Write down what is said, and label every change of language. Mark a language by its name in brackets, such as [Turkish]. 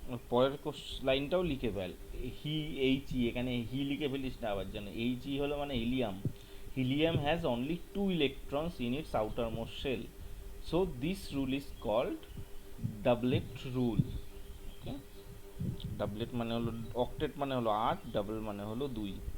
[Bangla] পরের লাইনটাও লিখে ফেল, হি H E, এখানে হি লিখে ফেলিস না আবার যেন। এইচ ই হলো মানে helium, [English] helium has only 2 electrons in its outermost shell, so this rule is called doublet rule. Okay? [Bangla] ডাবলেট মানে হলো, অক্টেট মানে হলো 8, ডাবল মানে হলো 2।